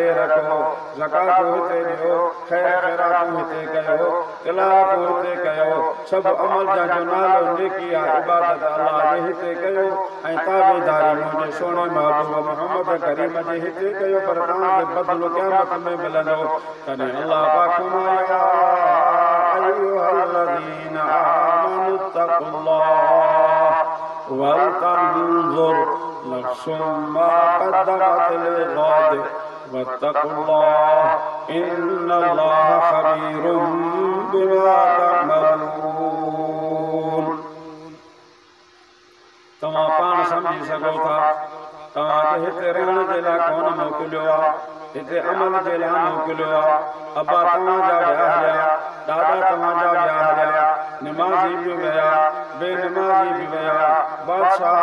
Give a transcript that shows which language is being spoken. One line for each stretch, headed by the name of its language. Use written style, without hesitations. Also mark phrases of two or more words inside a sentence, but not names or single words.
Sindhi: रखो ज़कात हिते ॾियो ख़ैर ख़ैरातूं हिते कयो तिलावत हिते कयो सभु अमल जंहिंजो नालो नेकी आहे इबादत अल्लाह जे हिते कयो ऐं ताबेदारी मुंहिंजे सोने महबूब मोहम्मद करीम जे हिते कयो पर तव्हांखे बदिलो क़यामत में मिलंदो तॾहिं अल्लाह पाक फरमाया
Arabic: أيها الذين آمنوا اتقوا الله ولتنظر نفس ما قدمت لغد واتقوا الله إن الله خبير بما تعملون.
Sindhi: तव्हां पाण सम्झी सघो था तव्हांखे हिते रहण जे लाइ कोन मोकिलियो आहे हिते अमल जे लाइ मोकिलियो आहे अब्बा तव्हांजा विया हलिया दादा तव्हांजा विया हलिया निमाज़ी बि विया बेनिमाज़ी बि विया बादशाह